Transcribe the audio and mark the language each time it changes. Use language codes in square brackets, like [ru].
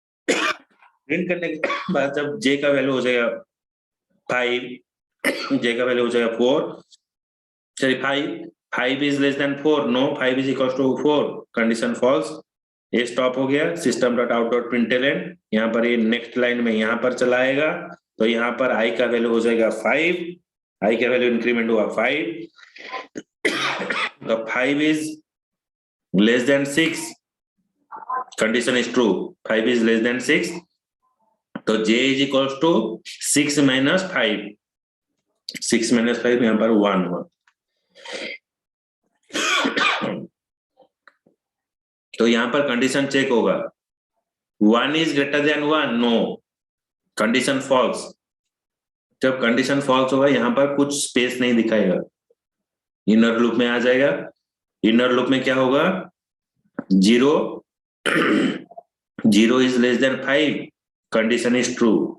[hi] Print करने के बाद जब जे का वैल्यू हो जाएगा 5, जे का वैल्यू हो जाएगा 4, चलिए [en] 5 is less than 4, no 5 is equal to 4, condition false, [hi] ये स्टॉप हो गया। System dot out dot println, यहाँ पर ये नेक्स्ट लाइन में यहाँ पर चलाएगा, तो यहाँ पर आई का वैल्यू हो जाएगा 5, I का वैल्यू इंक्रीमेंट हुआ [en] 5, the 5 is less than 6, condition is true, 5 is less than 6, तो j is equals to 6 minus 5, 6 minus 5 [hi] यहाँ पर 1 हुआ। तो यहाँ पर कंडीशन चेक होगा, [en] 1 is greater than 1, [hi] no, condition false. जब कंडीशन फॉल्स होगा यहाँ पर कुछ स्पेस नहीं दिखाएगा, इनर लूप में आ जाएगा। इनर लूप में क्या होगा, [en] 0 0 is less than 5, condition is true.